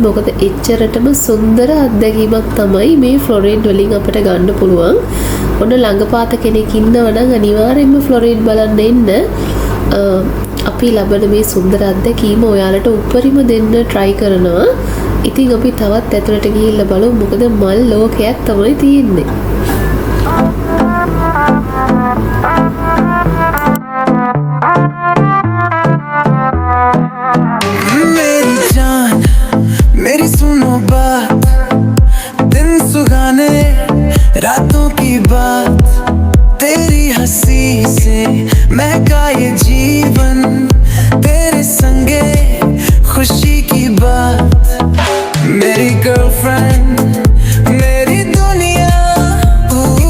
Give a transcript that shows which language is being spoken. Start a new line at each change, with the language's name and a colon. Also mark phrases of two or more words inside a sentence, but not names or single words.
Sinhala: මොකද එච්චරටම සුන්දර අත්දැකීමක් තමයි මේ ෆ්ලොරිඩ් වලින් අපිට ගන්න පුළුවන්. ඔන්න ළඟපාත කෙනෙක් ඉන්නවා නම් අනිවාර්යයෙන්ම ෆ්ලොරිඩ් බලන්න එන්න. අපි ලබන මේ සුන්දර අත්දැකීම ඔයාලට උපරිම දෙන්න try කරනවා. ඉතින් අපි තවත් ඇතුළට ගිහිල්ලා බලමු. මොකද මල් ලෝකයක් තමයි තියෙන්නේ.
Hindi: मेरी सुनो बात दिन सुहाने रातों की बात तेरी हंसी से महका ये जीवन तेरे संगे खुशी की बात मेरी गर्लफ्रेंड मेरी दुनिया